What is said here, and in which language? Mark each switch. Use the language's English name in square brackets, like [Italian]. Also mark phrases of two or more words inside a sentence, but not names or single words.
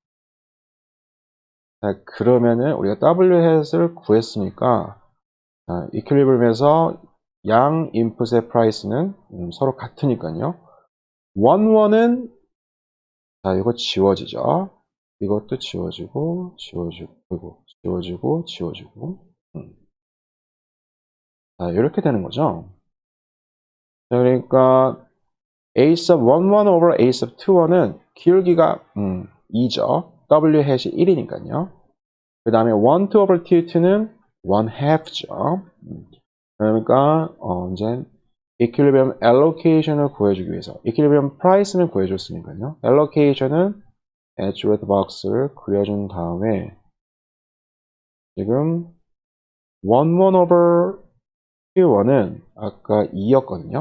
[Korean] 자, 그러면은 우리가 W hat을 구했으니까 equilibrium에서 양 인풋의 price는 서로 같으니까요. 1, 1은 자, 이거 지워지죠. 이것도 지워지고, 지워지고, 지워지고, 지워지고. 자, 이렇게 되는 거죠. 자, 그러니까 [English] A sub 11 over A sub 21 [Korean] 은 기울기가 2죠. W 해시 1이니까요. 그 다음에 1, 2 over T2는 [English] 1 half [Korean] 죠. 그러니까 이제 [English] equilibrium allocation [Korean] 을 구해주기 위해서 [English] equilibrium price [Korean] 는 구해줬으니까요. allocation은 [English] edgeworth box [Korean] 를 그려준 다음에 지금 1, 1 over T1은 아까 2였거든요.